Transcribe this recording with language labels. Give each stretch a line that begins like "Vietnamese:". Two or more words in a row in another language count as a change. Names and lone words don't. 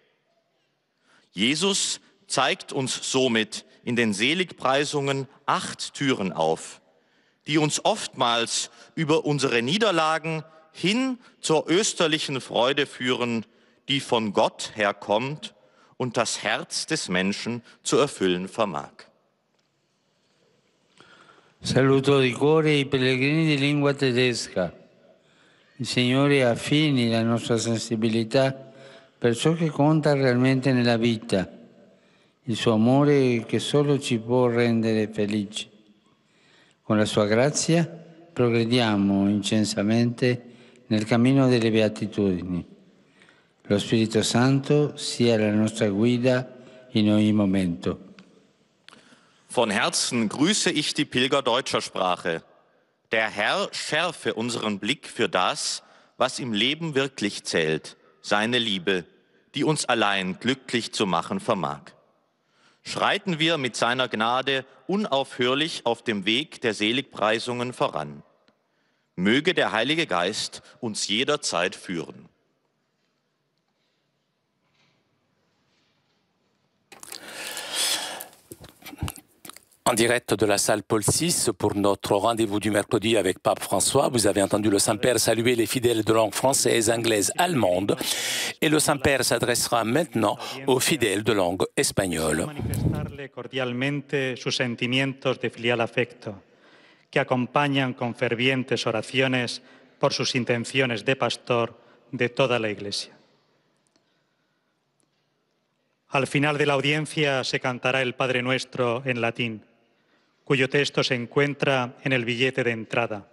German: Jesus zeigt uns somit in den Seligpreisungen 8 Türen auf, die uns oftmals über unsere Niederlagen hin zur österlichen Freude führen, die von Gott herkommt und das Herz des Menschen zu erfüllen vermag.
Italian: Saluto di cuore i pellegrini di lingua tedesca. Il Signore affini la nostra sensibilità per ciò che conta realmente nella vita, il suo amore che solo ci può rendere felici. Con la sua grazia progrediamo incensamente nel cammino delle beatitudini. Lo Spirito Santo sia la nostra guida in ogni momento.
German: Von Herzen grüße ich die Pilger deutscher Sprache. Der Herr schärfe unseren Blick für das, was im Leben wirklich zählt, seine Liebe, die uns allein glücklich zu machen vermag. Schreiten wir mit seiner Gnade unaufhörlich auf dem Weg der Seligpreisungen voran. Möge der Heilige Geist uns jederzeit führen.
French: En direct de la salle Paul VI pour notre rendez-vous du mercredi avec Pape François. Vous avez entendu le Saint-Père saluer les fidèles de langue française, anglaise, allemande. Et le Saint-Père s'adressera maintenant aux fidèles de langue espagnole.
Spanish: Manifestarle cordialmente sus sentimientos de filial afecto, que acompañan con fervientes oraciones por sus intenciones de pastor de toda la Iglesia. Al final de la audiencia se cantará el Padre Nuestro en latín, cuyo texto se encuentra en el billete de entrada.